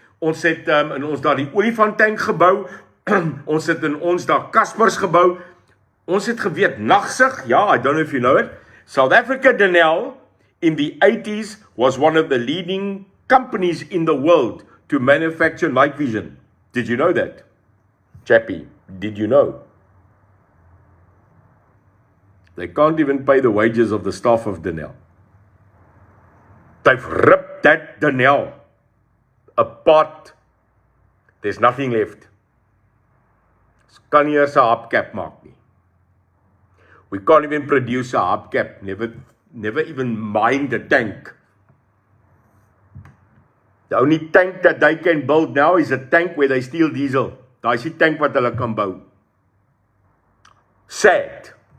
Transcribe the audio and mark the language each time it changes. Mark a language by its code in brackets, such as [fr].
[af] Ons het in ons daar die olifanttank gebou, ons het in ons daar Kaspers gebou, ons het geweet, nagsig, ja, [en] I don't know if you know it, South Africa Denel in the 80s was one of the leading companies in the world to manufacture night vision. Did you know that? Chappie, did you know? They can't even pay the wages of the staff of Denel. They've ripped that Denel apart. There's nothing left. [af] Kan nie eens 'n hubcap maak nie. [en] We can't even produce a hubcap. Never even mine the tank. The only tank that they can build now is a tank where they steal diesel. [af] Daai is die tank wat hulle kan bou. Sad.